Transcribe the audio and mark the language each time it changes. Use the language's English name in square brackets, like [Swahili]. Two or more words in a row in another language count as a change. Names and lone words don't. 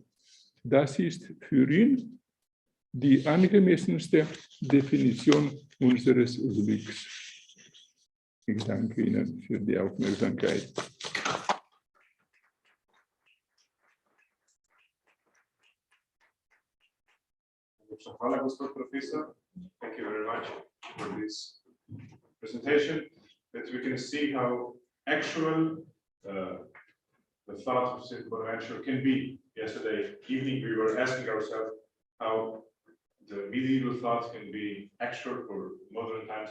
[German] Das ist für ihn die angemessenste Definition unseres Glücks. Ich danke Ihnen für die Aufmerksamkeit. [Slovenian] Hvala, gospod professor. [English] Thank you very much for this presentation, that we can see how actual the thought of St. Bonaventure can be. Yesterday evening, we were asking ourselves how the medieval thought can be actual for modern times.